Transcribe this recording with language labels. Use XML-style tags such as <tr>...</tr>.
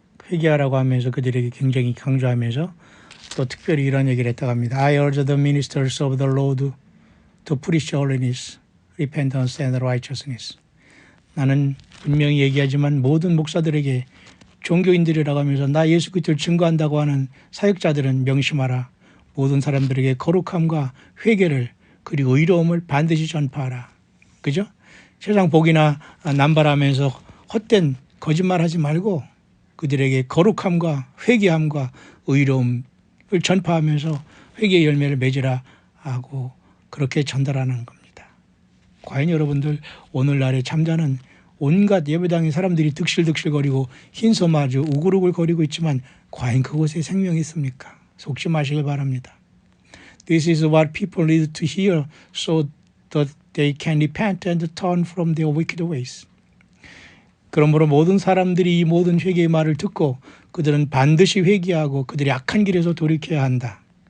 <ko>회개하라고 하면서 그들에게 굉장히 강조하면서 또 특별히 이런 얘기를 했다고 합니다.</ko> <en>I urge the ministers of the Lord to preach holiness, repentance and righteousness.</en> <ko>나는 분명히 얘기하지만 모든 목사들에게 종교인들이라고 하면서 나 예수 그리스도를 증거한다고 하는 사역자들은 명심하라. 모든 사람들에게 거룩함과 회개를 그리고 의로움을 반드시 전파하라. 그죠? 세상 복이나 남발하면서 헛된 거짓말하지 말고 그들에게 거룩함과 회개함과 의로움을 전파하면서 회개의 열매를 맺으라 하고 그렇게 전달하는 겁니다. 과연 여러분들 오늘날의 잠자는 온갖 예배당의 사람들이 득실득실거리고 흰소마주 우글우글거리고 있지만 과연 그곳에 생명이 있습니까? 속지 마시길 바랍니다.</ko> <en>This is what people need to hear so that they can repent and turn from their wicked ways.</en> <ko>그러므로 모든 사람들이 이 모든 회개의 말을 듣고 그들은 반드시 회개하고 그들이 악한 길에서 돌이켜야 한다.</ko>